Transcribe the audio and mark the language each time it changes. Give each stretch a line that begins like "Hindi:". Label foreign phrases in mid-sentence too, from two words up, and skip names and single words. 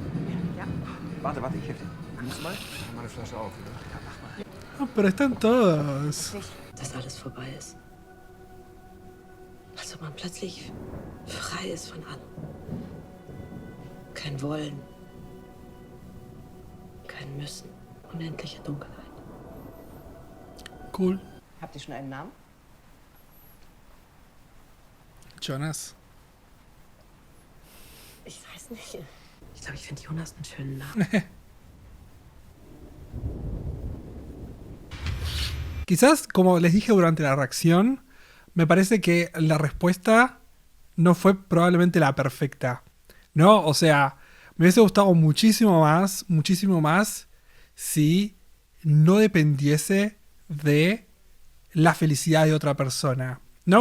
German: Ja. Warte, ich helfe dir. Kannst du mal? Mach eine Flasche auf, oder? Ja, mach mal.
Spanish: Ah, pero están todos.
German: Dass alles vorbei ist. Als ob man plötzlich frei ist von allem. Kein Wollen. Kein Müssen. Unendliche Dunkelheit. Cool. Habt ihr schon einen Namen? Jonas. Ich weiß nicht. Ich glaube, ich finde Jonas einen schönen Namen.
Spanish: Quizás, como les dije durante la reacción, me parece que la respuesta no fue probablemente la perfecta, ¿no? O sea, me hubiese gustado muchísimo más, si no dependiese de la felicidad de otra persona, ¿no?